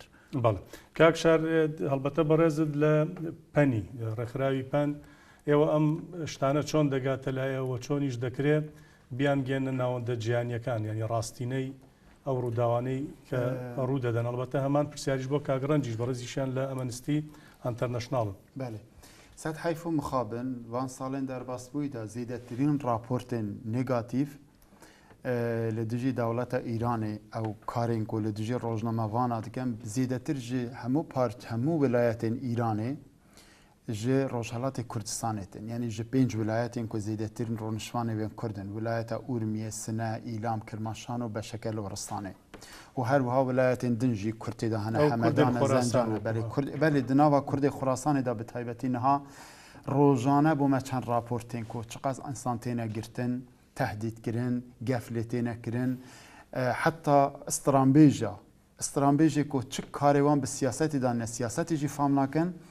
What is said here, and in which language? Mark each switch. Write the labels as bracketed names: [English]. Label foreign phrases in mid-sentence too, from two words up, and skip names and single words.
[Central Kurdish] بەڵێ کاک شار هەڵبەتە بەڕێزت لە پەنی ڕێکخراوی پەن ئێوە ئەم شتانە چۆن دەگاتە لایەوە چۆنیش دەکرێت بیان گێنە ناوەندە جیهانیەکان ینی ڕاستینەی ئەو ڕووداوانەی کە ڕوو دەدەن. هەڵبەتە هەمان پرسیاریش بۆ کاگڕەنجیش بەڕێزیشیان لە ئەمەنستی ئەنتەرنەشناڵن. [Kurdish] بله سەد حیف و مخابن وان ساڵێن دەرباس بوویدا زیدەترین راپۆرتên نێگاتیڤ لە دژی دەوڵەتە ئیرانê ئەو کارên ku li dijî rojnamevana dikin zêdetir ji hemû wilayetên Îranê ji Rojhilatê Kurdistanê tin. Yani ji 5 wilayetên ku zêdetirîn rûnişvanê wên Kurdin. Wilayeta Urmiye, Sine, İlam, Kirmaşan û beşeke li Wiristanê. û her wiha wilayetên din jî Kurtê de hene Hemedan, Zencan belê di nava Kurdê Xurasanê de bi taybetî niha rojane bû me çend raportên ku çiqas insan têne girtin, tehdît kirin, geflê têne kirin, heta stranbêjê ku çi karê wan bi siyasetê de ne siyasetê jî fam nakin